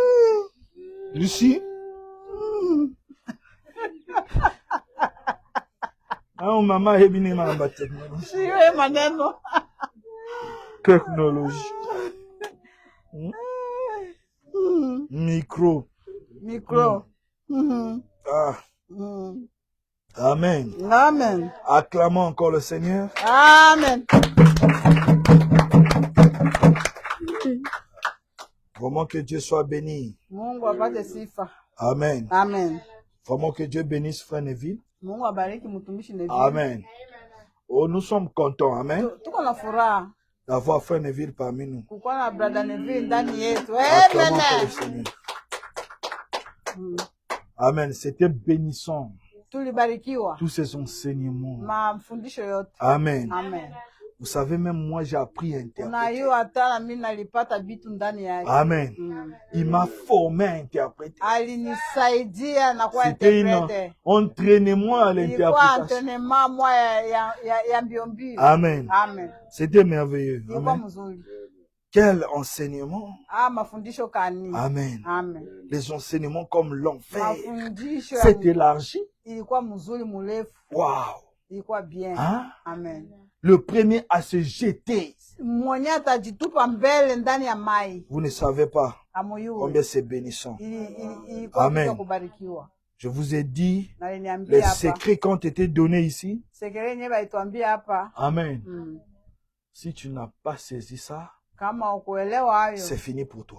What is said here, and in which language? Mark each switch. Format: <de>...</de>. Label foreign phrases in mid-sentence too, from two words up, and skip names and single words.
<en>You see?</en> <sw>Oh, mama, hebi ni mama technology. Siwe maneno. Technology. Micro. Ah. Amen. Amen.</sw> <fr>Acclamons encore le Seigneur. Amen. Vraiment que Dieu soit béni.</fr> <sw>Mungu apate sifa.</sw> <fr>Amen. Amen. Vraiment que Dieu bénisse Frère Neville.</fr> <sw>Mungu abariki mtumishi Neville.</sw> <fr>Amen. Oh, nous sommes contents. Amen.</fr> <sw>Tuko na furaha</sw> <fr>d'avoir Frère Neville parmi nous.</fr> <sw>kukuwa na brother Neville ndani yetu.</sw> <fr>Acclamons Amen. encore le Seigneur. Amen. C'était bénissant.</fr> <sw>Tulibarikiwa.</sw> <fr>Tous ces enseignements.</fr> <sw>Mafundisho yote.</sw> <fr>Amen. Amen. Vous savez, même moi, j'ai appris à interpréter.</fr> <sw>Unajua hata na mimi nalipata vitu ndani yake.</sw> <fr>Amen. Il m'a formé à interpréter.</fr> <sw>Alinisaidia na kuwa</sw> <fr>C'était interprète. un entraînement à l'interprétation.</fr> <sw>Entraînement moi ya mbio mbio.</sw> <fr>Amen. Amen. C'était merveilleux.</fr> <sw>Ilikuwa</sw> <fr>Amen.</fr> <sw>mzuri.</sw> <fr>Quel enseignement.</fr> <sw>Mafundisho kani.</sw> <fr>Amen. Amen. Les enseignements comme l'ont fait.</fr> <sw>Mafundisho</sw> <fr>c'est élargi.</fr> <sw>Ilikuwa mzuri mrefu. Wow. Ilikuwa bien.</sw> <fr>Hein? Amen. Le premier à se jeter.</fr> <sw>Mwenye atajitupa mbele ndani ya mai.</sw> <fr>Vous ne savez pas combien c'est bénissant. Amen.</fr> <sw>Kubarikiwa.</sw> <fr>Je vous ai dit les secrets qui ont été donnés ici. Amen. Si tu n'as pas saisi ça, c'est fini pour toi.</fr>